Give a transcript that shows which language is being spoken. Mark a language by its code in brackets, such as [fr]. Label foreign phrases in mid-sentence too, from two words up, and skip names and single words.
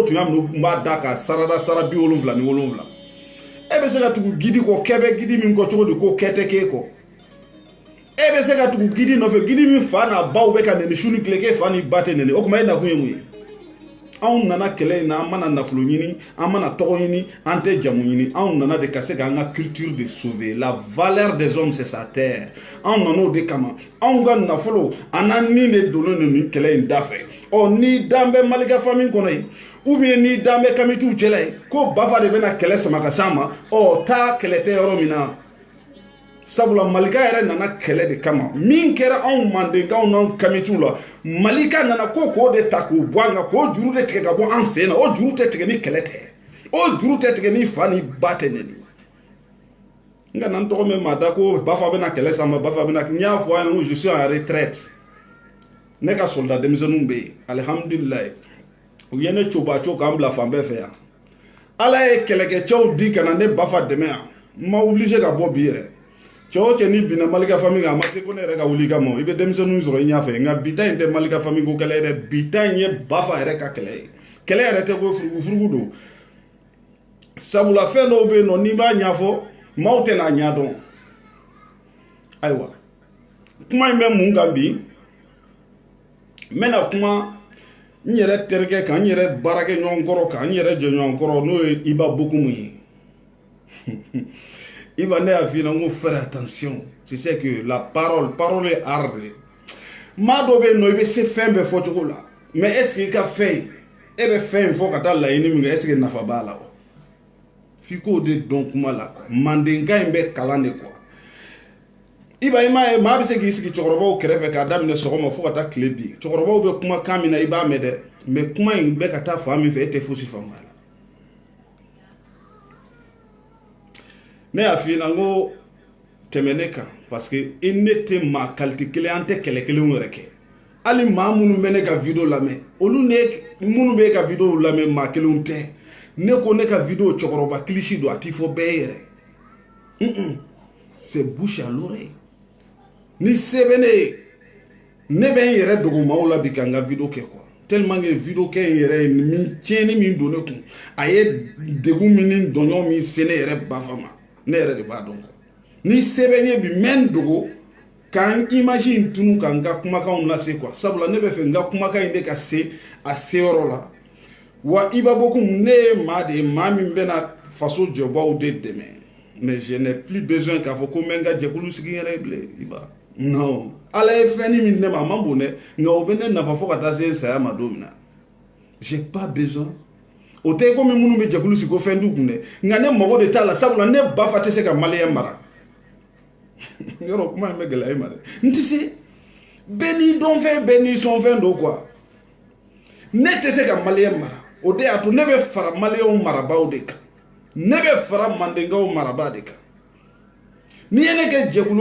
[bm] tun y'a minɛ u tun b'a da ka sarada sara 77 e bɛ se ka tugu gidi kɔ kɛ bɛ gidi min kɔ cogo di ko kɛ tɛ k'e kɔ e bɛ se ka tugu gidi nɔfɛ gidi min fa n'a baw bɛ ka nɛni su ni tile k'e fa ni ba tɛ nɛni o tuma e nakun ye mun ye anw nana kɛlɛ in na an mana nafolo ɲini an mana tɔgɔ ɲini an tɛ jamu ɲini anw nana de ka se k'an ka culture de sauver [fr] la valeur des hommes c'est sa terre [bm] anw nan'o de kama anw ka nafolo an n'an ni de donnen don nin kɛlɛ in da fɛ ɔ ni dan bɛ malika famille kɔnɔ yen [fr] ou bien [bm] ni dan bɛ kamitiw cɛla ye ko bafa de bɛna kɛlɛ sama ka s'a ma ɔ taa kɛlɛ tɛ yɔrɔ min na sabula malika yɛrɛ nana kɛlɛ de kama min kɛra anw mandenkaw n'anw kamitiw la malika nana ko k'o de ta k'o bɔ an kan k'o juru de tigɛ ka bɔ an sen na o juru tɛ tigɛ ni kɛlɛ tɛ o juru tɛ tigɛ ni fa ni ba tɛ nɛni n ka na n tɔgɔ mɛn maa da ko bafa bɛna kɛlɛ s'a ma bafa bɛna n y'a fɔ a ɲɛna ko [fr] je suis en retraite [bm] ne ka soldat denmisɛnninw bɛ yen alihamudulilayi u ye ne cobaco k'an bila fan bɛɛ fɛ yan ala ye kɛlɛkɛcɛw di ka na ne bafa dɛmɛ yan n ma oblige ka bɔ bi yɛrɛ cɛ o cɛ ni binna malika famille kan a ma se ko ne yɛrɛ ka wuli i ka ma i bɛ denmisɛnninw sɔrɔ i ɲɛfɛ nka bi ta in tɛ malika famille ko kɛlɛ ye dɛ bi ta in ye bafa yɛrɛ ka kɛlɛ ye kɛlɛ yɛrɛ tɛ ko furugu don sabula fɛn dɔw bɛ yen nɔ n'i b'a ɲɛfɔ maaw tɛ n'a ɲɛ dɔn ayiwa kuma in bɛ mun kan bi n bɛna kuma n yɛrɛ terikɛ kan n yɛrɛ baarakɛ ɲɔgɔn kɔrɔ kan n yɛrɛ jɛɲɔgɔn kɔrɔ n'o ye Iba Bokumu ye Iba ne y'a f'i ɲɛna n ko [fr] faire attention tu sais que la parole est arde [bm] maa dɔ bɛ yen nɔ i bɛ se fɛn bɛɛ fɔ cogo la [fr] mais est ce que [bm] i ka fɛn e bɛ fɛn in fɔ ka taa laɲini min kɛ [fr] est ce que [bm] nafa b'a la wa f'i k'o de dɔn kuma la mandenka in bɛ kalan de quoi Iba i m'a ye maa bɛ se k'i sigi cɛkɔrɔbaw kɛrɛfɛ k'a daminɛ sɔgɔma fo ka taa tile bin cɛkɔrɔbaw bɛ kuma kan min na i b'a mɛn dɛ mais kuma in bɛ ka taa fan min fɛ e tɛ fosi faamu a la ne y'a f'i ɲɛna n ko tɛmɛ ne kan [fr] parce que [bm] i ne tɛ maa qualité kelen an tɛ kɛlɛ kelenw yɛrɛ kɛ hali maa minnu bɛ ne ka video lamɛn olu ne minnu bɛ e ka video lamɛn maa kelenw tɛ ne ko ne ka video cɛkɔrɔba kilisi don a t'i fɔ bɛɛ ye yɛrɛ [fr] c'est bouche à l'oreille [bm] ni se bɛ ne ye ne bɛ n yɛrɛ dogo maaw la bi ka n ka video kɛ quoi [fr] tellement que [bm] video kɛ in yɛrɛ ye min tiɲɛni min don ne kun a ye degun min ni dɔɲɔ min se ne yɛrɛ bafa ma ne yɛrɛ de b'a dɔn ni se bɛ n ye bi n bɛ n dogo k'an image in tunu ka n ka kumakanw lase quoi sabula ne bɛ fɛ n ka kumakan in de ka se a seyɔrɔ la wa Iba Bokumu ne ye maa de ye maa min bɛna faso jɔbaaw de dɛmɛ [fr] mais je n'ai plus besoin [bm] k'a fɔ ko n bɛ n ka jɛkulu sigi n yɛrɛ ye bilen Iba non ala ye fɛn min ne ma a man bon dɛ nka o bɛ ne nafa fo ka taa se saya ma don min na [fr] j'ai pas besoin [bm] o tɛ komi minnu bɛ jɛkulu sigi ko fɛn t'u kun dɛ nka ne mago de t'a la sabula ne bafa tɛ se ka maliyɛn mara yɔrɔ kuma in bɛ gɛlɛya i ma dɛ n tɛ se bɛɛ n'i dɔnfɛn bɛɛ n'i sɔnfɛn don quoi ne tɛ se ka maliyɛn mara o de y'a to ne bɛ fara maliyɛnw marabaaw de kan ne bɛ fara mandenkaw marabaa de kan n'i ye ne kɛ jɛkulu